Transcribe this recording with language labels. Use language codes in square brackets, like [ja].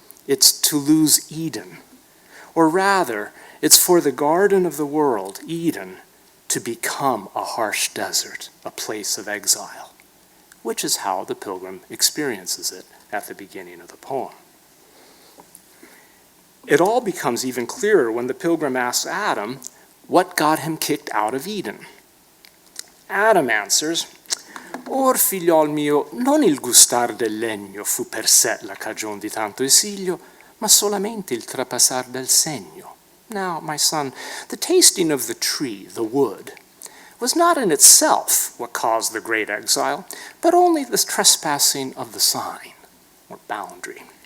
[en] It's to lose Eden. Or rather, it's for the garden of the world, Eden, to become a harsh desert, a place of exile, which is how the pilgrim experiences it at the beginning of the poem. It all becomes even clearer when the pilgrim asks Adam what got him kicked out of Eden. Adam answers, [it] "Or, figliol mio, non il gustar del legno fu per sé la cagion di tanto esilio, ma solamente il trapassar del segno. [en] Now, my son, the tasting of the tree, the wood, was not in itself what caused the great exile, but only the trespassing of the sign, or boundary."